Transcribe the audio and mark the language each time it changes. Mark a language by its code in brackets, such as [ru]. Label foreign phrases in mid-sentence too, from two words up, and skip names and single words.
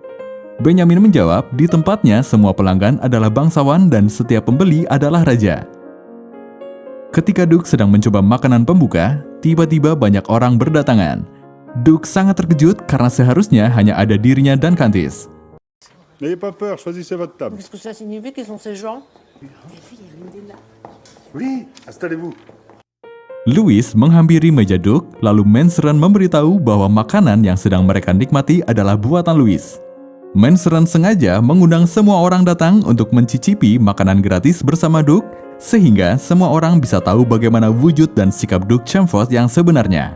[id] Benjamin menjawab di tempatnya semua pelanggan adalah bangsawan dan setiap pembeli adalah raja. Ketika Duke sedang mencoba makanan pembuka, tiba-tiba banyak orang berdatangan. Duke sangat terkejut karena seharusnya hanya ada dirinya dan Countess. [fr] N'ayez pas peur, choisissez votre table. Qu'est-ce que ça signifie qu'ils sont ces gens? Oui, installez-vous. [id] Louis menghampiri meja Duke, lalu Mansaron memberitahu bahwa makanan yang sedang mereka nikmati adalah buatan Louis. Mansaron sengaja mengundang semua orang datang untuk mencicipi makanan gratis bersama Duke, sehingga semua orang bisa tahu bagaimana wujud dan sikap Duke Chamfort yang sebenarnya.